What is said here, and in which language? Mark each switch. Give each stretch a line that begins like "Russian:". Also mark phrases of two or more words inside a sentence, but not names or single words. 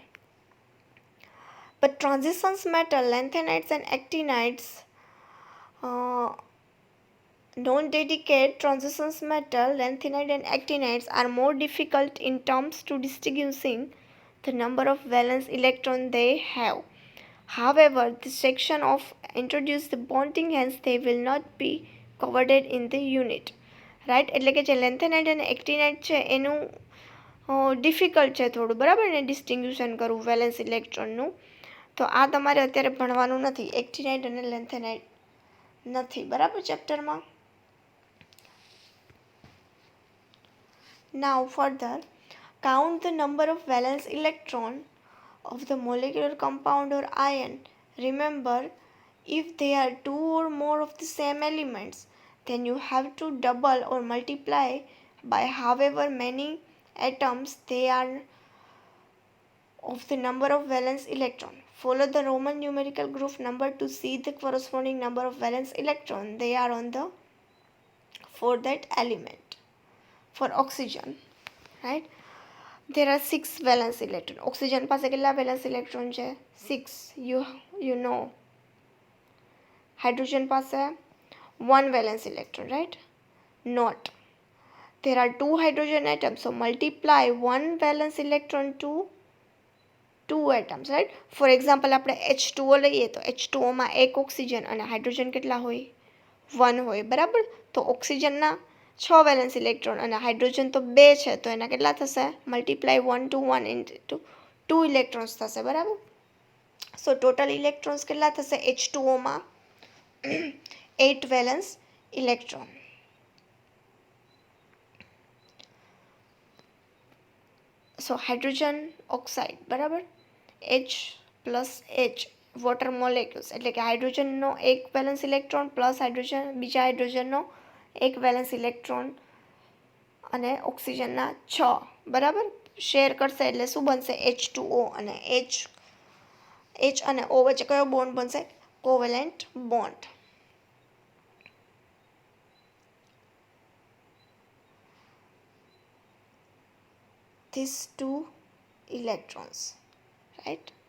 English: But transitions metal, lanthanides and actinides, non-dedicated transitions metal, lanthanide and actinides are more difficult in terms to distinguishing the number of valence electron they have. However, this section of introduce the bonding, hence they will not be covered in the unit, right?
Gujarati: એટલે કે જે લેન્થેનાઇડ અને એક્ટિનાઇડ છે એનું ડિફિકલ્ટ છે થોડું, બરાબર ને, ડિસ્ટિંગ્યુશન કરવું
English: valence electronનું.
Gujarati: તો આ તમારે અત્યારે ભણવાનું નથી, એક્ટિનાઇડ અને લેન્થેનાઇડ નથી, બરાબર, ચેપ્ટરમાં.
English: Now further, count the number of valence electron of the molecular compound or ion. Remember, if there are 2 or more of the same elements, then you have to double or multiply by however many atoms they are of the number of valence electron. Follow the Roman numerical group number to see the corresponding number of valence electron they are on the for that element. For oxygen, right? There are 6 valence electron.
Gujarati: Oxygen પાસે કેટલા
English: valence electron
Gujarati: છે? 6.
English: You know.
Gujarati: Hydrogen પાસે 1
English: valence electron, right? Not. There are 2 hydrogen atoms, so multiply 1 valence electron to 2 atoms, right? For example,
Gujarati: આપણે H2O લઈએ તો H2O માં 1 ઓક્સિજન અને હાઇડ્રોજન કેટલા હોય? 1 હોય, બરાબર. તો ઓક્સિજનના 6
English: valence electron
Gujarati: અને હાઇડ્રોજન તો 2 છે, તો એના કેટલા થશે?
English: multiply 1 to 1 into 2 electrons
Gujarati: થશે, બરાબર.
English: so total electrons
Gujarati: કેટલા થશે H2O માં?
English: 8 valence electron. so hydrogen oxide,
Gujarati: બરાબર,
English: H plus H water molecules,
Gujarati: એટલે કે હાઇડ્રોજનનો 1
English: valence electron plus hydrogen
Gujarati: બીજા હાઇડ્રોજનનો 1
English: valence electron
Gujarati: અને ઓક્સિજનના 6, બરાબર, શેર કરશે એટલે શું બનશે? H2O અને H અને O વચ્ચે કયો બોન્ડ બનશે?
English: covalent bond. These 2 electrons, right?